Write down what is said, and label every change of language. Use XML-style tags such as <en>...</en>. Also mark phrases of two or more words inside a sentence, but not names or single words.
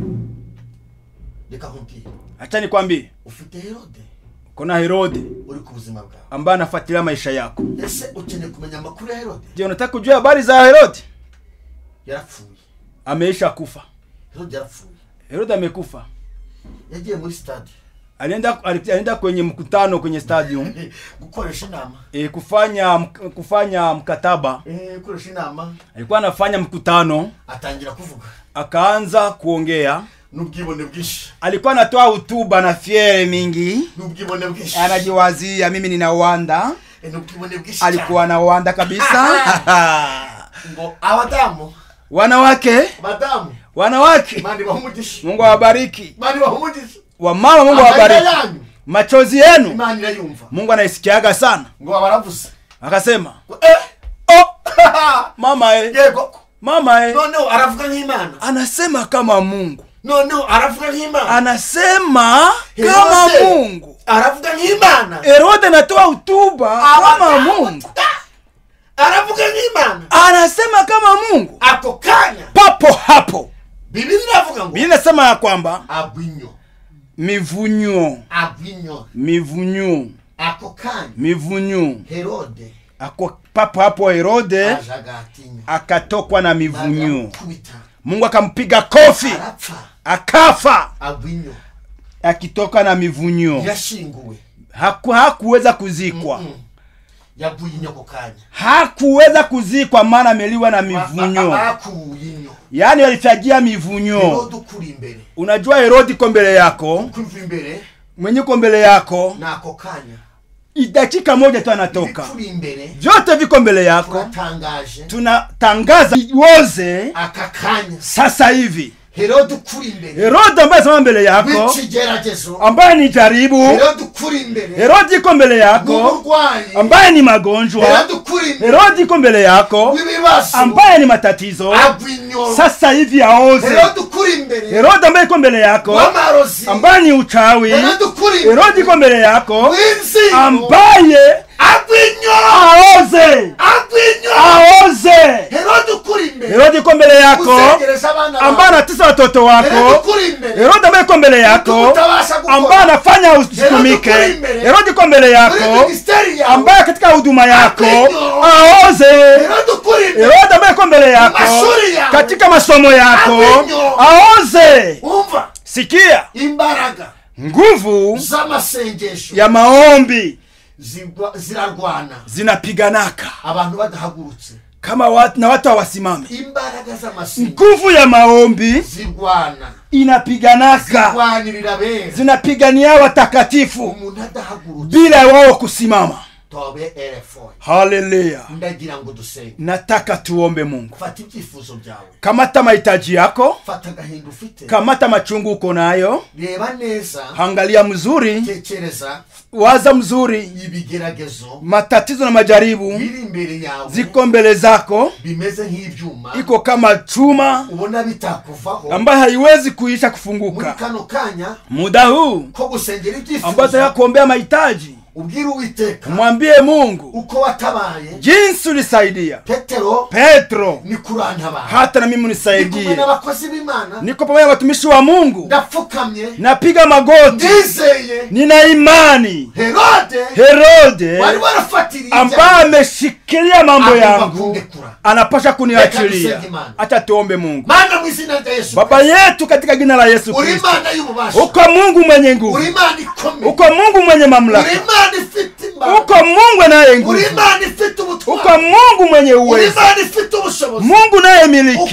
<sw>Acha nikwambie, kuna Herode ambaye anafuatilia maisha yako. Je, unataka kujua habari za Herode? Ameisha kufa. Herode amekufa.</sw> <rw>Yagiye muri stade.</rw> <sw>alienda kwenye mkutano kwenye stadium</sw> <rw>gukoresha inama</rw> <sw>kufanya mkataba</sw> <rw>gukoresha inama.</rw> <sw>Alikuwa anafanya mkutano,</sw> <rw>atangira kuvuga,</rw> <sw>akaanza kuongea</sw> <rw>n'ubwibone bwishi.</rw> <sw>Alikuwa anatoa hotuba na fiere mingi,</sw> <rw>n'ubwibone bwishi,</rw> <sw>anajiwazia mimi nina wanda.</sw> <rw>N'ubwibone bwishi,</rw> <sw>alikuwa na wanda kabisa.</sw> <rw>Ngo abadamu,</rw> <sw>wanawake, madamu, wanawake,</sw> <rw>mandi bahumugisha,</rw> <sw>Mungu awabariki.</sw> <rw>mandi bahumugisha,</rw> <sw>wamama, Mungu awabariki. Machozi yenu</sw> <rw>imani yumva,</rw> <sw>Mungu anaisikiaga sana.</sw> <rw>Ngo abaravuze,</rw> <sw>akasema mama</sw> <rw>yego, mama no aravuga nk'Imana,</rw> <sw>anasema kama Mungu.</sw> <rw>No aravuga nk'Imana,</rw> <sw>anasema kama Mungu,</sw> <rw>aravuga nk'Imana.</rw> <sw>Herode anatoa hotuba kama Mungu,</sw> <rw>aravuga nk'Imana,</rw> <sw>anasema kama Mungu.</sw> <rw>Ako kanya</rw> <sw>papo hapo</sw> <rw>Biblia inavuga ngo,</rw> <sw>Biblia inasema ya kwamba</sw> <rw>abwinyo,</rw> <sw>mivunyo,</sw> <rw>ako kanya</rw> <sw>mivunyo, Herode, ako papo hapo Herode akatokwa na mivunyo. Mungu akampiga kofi, akafa.</sw> <rw>Abwinyo</rw> <sw>akitoka na mivunyo,</sw> <rw>yashinguwe,</rw> <sw>hakuweza kuzikwa.</sw> <rw>Yabwinyo kokanya,</rw> <sw>hakuweza kuzikwa maana ameliwa na mivunyo. Yani walifyagia mivunyo.</sw> <rw>Herode ukuri imbere,</rw> <sw>unajua Herode iko mbele yako,</sw> <rw>ukuri imbere,</rw> <sw>mwenye uko mbele yako,</sw> <rw>na kokanya</rw> <sw>dakika moja tu anatoka, vyote viko mbele yako. Tunatangaza woze</sw> <rw>akakanya</rw> <sw>sasa hivi.</sw> <rw>Herode ukuri imbere,</rw> <sw>Herode ambaye sema mbele yako, ambaye ni jaribu.</sw> <rw>Herode ukuri imbere,</rw> <sw>Herode iko mbele yako, ambaye ni magonjwa. Herode iko mbele yako, ambaye ni matatizo. Sasa hivi aoze.</sw> <rw>Herode ukuri imbere,</rw> <sw>Herode ambaye iko mbele yako, ambaye ni uchawi. Herode iko mbele yako, ambaye aoze.</sw> <rw>Herode ukuri imbere,</rw> <sw>Herode iko mbele yako, ambaye anatisa watoto wako. Herode ambaye iko mbele yako, ambaye anafanya usitumike. Herode iko mbele yako, ambaye katika huduma yako aoze. Herode ambaye iko mbele yako katika masomo yako aoze. Sikia,</sw> <rw>imbaraga,</rw> <sw>nguvu</sw> <rw>z'amasengesho</rw> <sw>ya maombi</sw> <rw>zirarwana,</rw> <sw>zinapiganaka</sw> <rw>abantu badahagurutse</rw> <sw>kama watu na watu hawasimame.</sw> <rw>Imbaraga z'amasengesho,</rw> <sw>nguvu ya maombi</sw> <rw>zirwana,</rw> <sw>inapiganaka, zinapigania watakatifu</sw> <rw>umuntu adahagurutse</rw> <sw>bila wao kusimama. Tobe elefoi. Haleluya.</sw> <rw>Ndagira ngo dusenge.</rw> <sw>Nataka tuombe Mungu.</sw> <rw>Fata ibyifuzo byawe,</rw> <sw>kamata mahitaji yako,</sw> <rw>fata gahinda ufite,</rw> <sw>kamata machungu uko nayo,</sw> <rw>reba neza,</rw> <sw>angalia mzuri,</sw> <rw>tekereza,</rw> <sw>waza mzuri.</sw> <rw>Ibigeragezo,</rw> <sw>matatizo na majaribu</sw> <rw>biri imbere yawe,</rw> <sw>ziko mbele zako,</sw> <rw>bimeze nk'ibyuma,</rw> <sw>iko kama chuma</sw> <rw>ubona bitakuvaho,</rw> <sw>ambaye haiwezi kuisha kufunguka.</sw> <rw>Muri kano kanya,</rw> <sw>muda huu</sw> <rw>ko gusengera ibyifuzo,</rw> <sw>ambaye yakuombea mahitaji,</sw> <rw>ubwira Uwiteka,</rw> <sw>mwambie Mungu</sw> <rw>uko watabaye,</rw> <sw>jinsi ulisaidia</sw> <rw>Petro ni kurantabara,</rw> <sw>hata na mimi unisaidie.</sw> <rw>Niko n'abakozi b'Imana,</rw> <sw>niko pamoja na watumishi wa Mungu,</sw> <rw>ndapfukamye,</rw> <sw>napiga magoti,</sw> <rw>ndizeye,</rw> <sw>nina imani. Herode wali wanafuatilia, ambaye ameshikilia mambo yangu anapasha kuniachilia. Acha tuombe Mungu. Maana mwizina ya Yesu, Baba yetu katika jina la Yesu Kristo, uko Mungu mwenye nguvu, uko Mungu mwenye mamlaka, uko Mungu naye nguvu, uko Mungu mwenye uwezo, Mungu naye miliki.</sw>